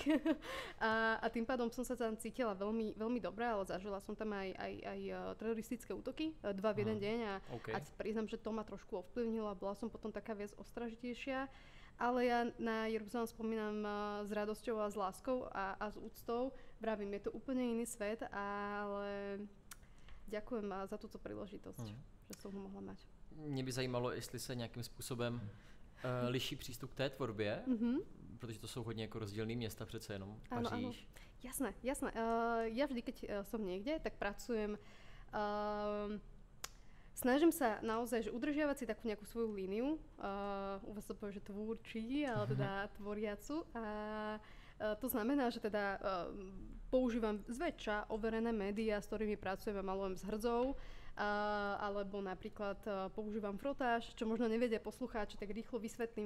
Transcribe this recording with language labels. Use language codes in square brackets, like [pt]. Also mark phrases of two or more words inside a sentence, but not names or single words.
[sk] a tým pádom som sa tam cítila veľmi, veľmi dobre, ale zažila som tam aj teroristické útoky, 2 v jeden deň a priznám, že to ma trošku ovplyvnilo a bola som potom taká viac ostražitejšia. Ale ja na Jeruzalém spomínam s radosťou a s láskou a s úctou. Vravím, je to úplne iný svet, ale... Ďakujem za túto príležitosť, že som ho mohla mať. [cs] Mě by zajímalo, jestli se nějakým způsobem liší přístup k té tvorbě, protože to jsou hodně jako rozdílný města přece jenom, Paříž. [sk] Áno. Jasné. Ja vždy, keď som niekde, tak pracujem, snažím sa naozaj že udržiavať si takú nejakú svoju líniu, u vás to povie, že tvúrčí, ale teda tvoriacu. To znamená, že teda používam zväčša overené médiá, s ktorými pracujem a malujem s hrdzou, alebo napríklad používam frotáž, čo možno nevedia poslucháči, tak rýchlo vysvetlím.